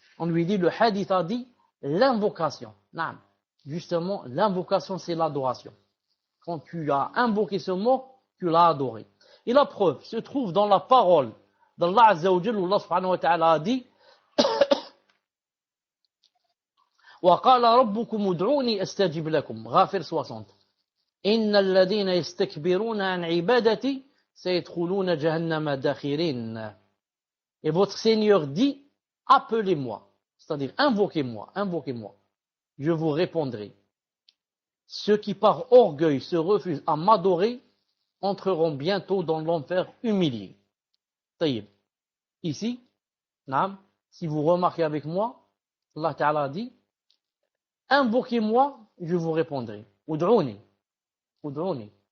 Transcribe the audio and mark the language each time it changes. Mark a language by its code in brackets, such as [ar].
[fr] On lui dit le hadith a dit l'invocation. Non. Justement, l'invocation, c'est l'adoration. Quand tu as invoqué ce mot, tu l'as adoré. Et la preuve se trouve dans la parole d'Allah Azza wa Jalla, où Allah subhanahu wa ta'ala a dit [ar] وقال ربكم ادعوني أستجب لكم. [fr] Ghafir 60. [ar] إن الذين يستكبرون عن عبادتي سيدخلون جهنم داخرين. [fr] Et votre Seigneur dit, appelez-moi, c'est-à-dire invoquez-moi, invoquez-moi, je vous répondrai. Ceux qui par orgueil se refusent à m'adorer entreront bientôt dans l'enfer humiliés. Taïb. Ici, si vous remarquez avec moi, Allah Ta'ala dit, invoquez-moi, je vous répondrai. Ud'ouni. Ud'ouni.